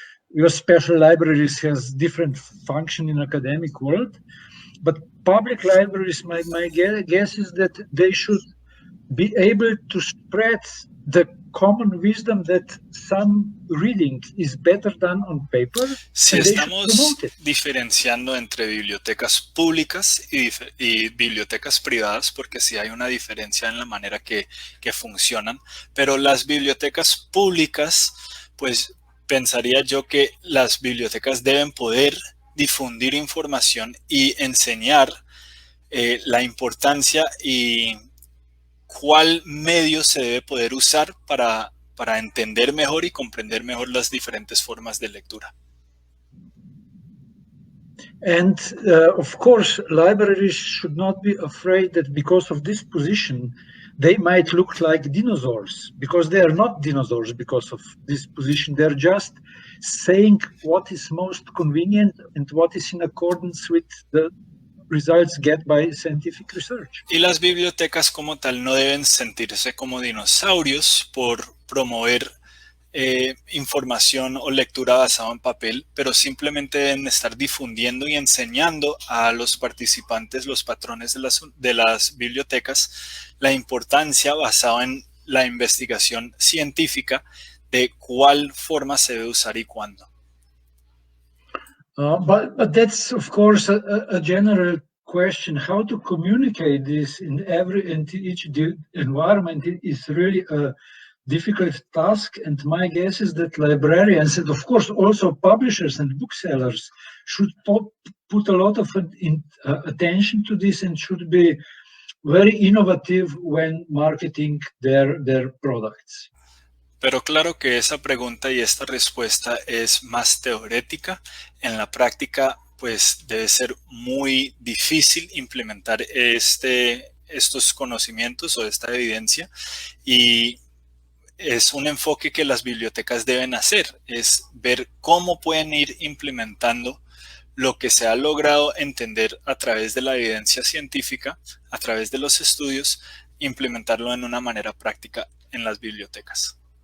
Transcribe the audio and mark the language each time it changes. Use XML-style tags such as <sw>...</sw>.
<en>Your special libraries has different function in academic world, but public libraries, my guess is that they should be able to spread the common wisdom that some reading is better done on paper?</en> <es>Si</es> <en>and they should</en> <es>estamos</es> <en>promote it.</en> <es>diferenciando entre bibliotecas públicas y bibliotecas privadas, porque sí hay una diferencia en la manera que funcionan, pero las bibliotecas públicas, pues pensaría yo que las bibliotecas deben poder difundir información y enseñar la importancia y cuál medio se debe poder usar para entender mejor y comprender mejor las diferentes formas de lectura.</es> <en>And of course, libraries should not be afraid that because of this position, they might look like dinosaurs, because they are not dinosaurs because of this position. They're just saying what is most convenient and what is in accordance with the results get by scientific research.</en> <es>Y las bibliotecas como tal no deben sentirse como dinosaurios por promover información o lectura basada en papel, pero simplemente deben estar difundiendo y enseñando a los participantes los patrones de las bibliotecas, la importancia basada en la investigación científica de cuál forma se debe usar y cuándo.</es> <en>But that's of course a general question. How to communicate this in each environment is really a difficult task, and my guess is that librarians and of course also publishers and booksellers should put a lot of attention to this and should be very innovative when marketing their products.</en> <es>Pero claro que esa pregunta y esta respuesta es más teórica. En la práctica, pues debe ser muy difícil implementar estos conocimientos o esta evidencia, y es un enfoque que las bibliotecas deben hacer, es ver cómo pueden ir implementando lo que se ha logrado entender a través de la evidencia científica, a través de los estudios, implementarlo en una manera práctica en las bibliotecas.</es>